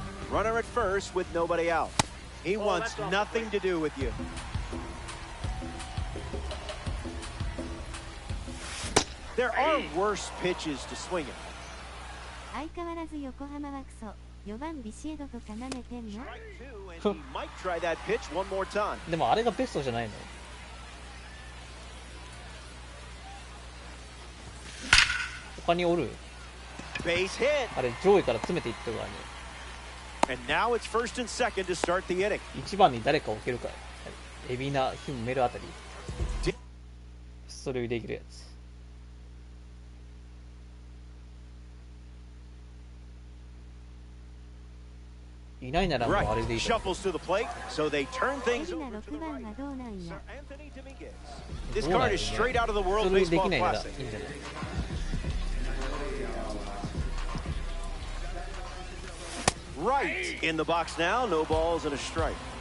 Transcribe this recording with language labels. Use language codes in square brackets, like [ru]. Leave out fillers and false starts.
[en] Runner at first with nobody out. He wants nothing to do with you. There are worse pitches to swing at. [ja] 相変わらず横浜はクソ。4番ビシエドと絡めてんの？ [en] And he might try that pitch one more time. [ja] でもあれがベストじゃないの？他におる？ [en] Base hit. [ja] あれ上位から詰めていってるからね。 [en] And now it's first and second to start the inning. [ja] 1番に誰か置けるか。エビナ、ヒンメルあたり。それできるやつ。いないならもうあれでいい。 [en] Shuffles to the plate, so they turn things over to the right. Sir Anthony Dominguez. This card is straight out of the World Baseball Classic. Right in the box now, no balls and a strike.